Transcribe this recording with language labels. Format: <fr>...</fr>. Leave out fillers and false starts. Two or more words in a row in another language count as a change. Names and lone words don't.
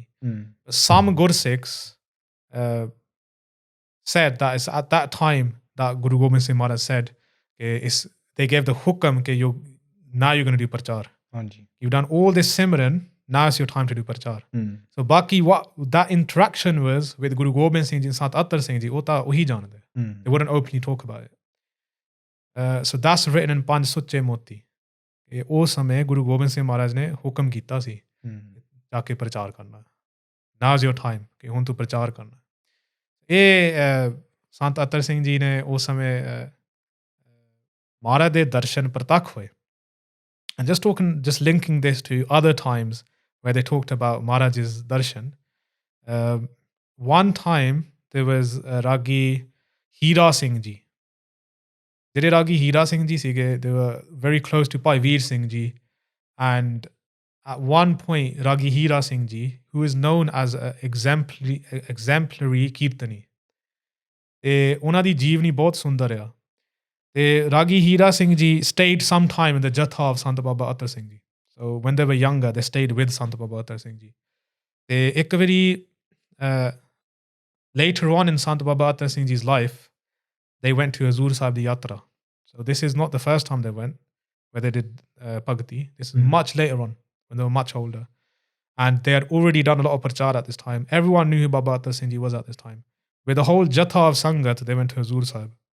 <en>Some Gursikhs said that it's at that time that Guru Gobind Singh Maharaj said, they gave the hukam, now you're going to do prachar. You've done all this Simran, now it's your time to do prachar. So Baki, what that interaction was with Guru Gobind Singh Ji and Sant Attar Singh Ji,</en> <pa>ਵਹੀ ਜਾਣਦੇ.</pa> <en>They wouldn't openly talk about it. So that's written in Panj Suche Moti.</en> <pa>ਉਸ ਸਮੇਂ ਗੁਰੂ ਗੋਬਿੰਦ ਸਿੰਘ ਮਹਾਰਾਜ ਨੇ ਹੁਕਮ ਕੀਤਾ ਸੀ ਜਾਕੇ ਪ੍ਰਚਾਰ ਕਰਨਾ.</pa> <en>Now is your time</en> <pa>ਕਿ ਹੁਣ ਤੂੰ ਪ੍ਰਚਾਰ ਕਰਨਾ. ਇਹ ਸੰਤ ਅੱਤਰ ਸਿੰਘ ਜੀ ਨੇ ਉਸ ਸਮੇਂ ਮਹਾਰਾਜ ਦੇ ਦਰਸ਼ਨ ਪ੍ਰਤੱਖ ਹੋਏ.</pa> <en>And just linking this to other times where they talked about Maharaj's darshan. One time there was Ragi Hira Singh Ji.</en> <pa>ਜਿਹੜੇ Ragi Hira Singh Ji ਸੀਗੇ,</pa> <en>they were very close to Bhai Veer Singh Ji. And at one point, Ragi Hira Singh Ji, who is known as an exemplary Kirtani,</en> <pa>ਤੇ ਉਹਨਾਂ ਦੀ ਜੀਵਨੀ ਬਹੁਤ ਸੁੰਦਰ ਆ.</pa> <en>ਤੇ Ragi Hira Singh Ji stayed some time in the Jatha of Sant Baba Attar Singh Ji. So when they were younger, they stayed with Sant Baba Attar Singh Ji.</en> <pa>ਤੇ ਇੱਕ ਵਾਰੀ</pa> <en>later on in Sant Baba Attar Singh Ji's life, they went to Hazur Sahib di Yatra. So this is not the first time they went, where they did Bhagti. This is much later on, when they were much older. And they had already done a lot of prachar at this time. Everyone knew who Baba Attar Singh Ji was at this time. With the whole Jatha of Sangat, they went to Hazur Sahib.</en>